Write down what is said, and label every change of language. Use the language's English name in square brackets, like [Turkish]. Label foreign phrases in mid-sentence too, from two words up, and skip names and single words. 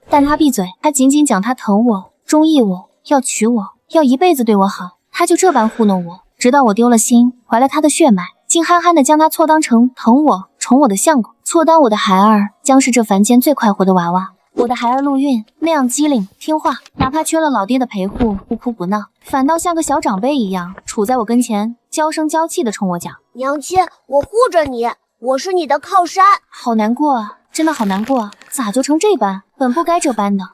[Chinese] 但他閉嘴，他僅僅講他疼我，中意我，要娶我，要一輩子對我好。他就這般糊弄我，直到我丟了心，懷了他的血脈，竟憨憨地將他錯當成疼我、寵我的相公，錯當我的孩兒，將是這凡間最快活的娃娃。我的孩兒陸運那樣機靈聽話，哪怕缺了老爹的陪護，不哭不鬧，反倒像個小長輩一樣，杵在我跟前，嬌聲嬌氣地衝我講：“ 娘親，我護着你，我是你的靠山。” 好難過啊，真的好難過啊！咋就成這般？本不該這般的。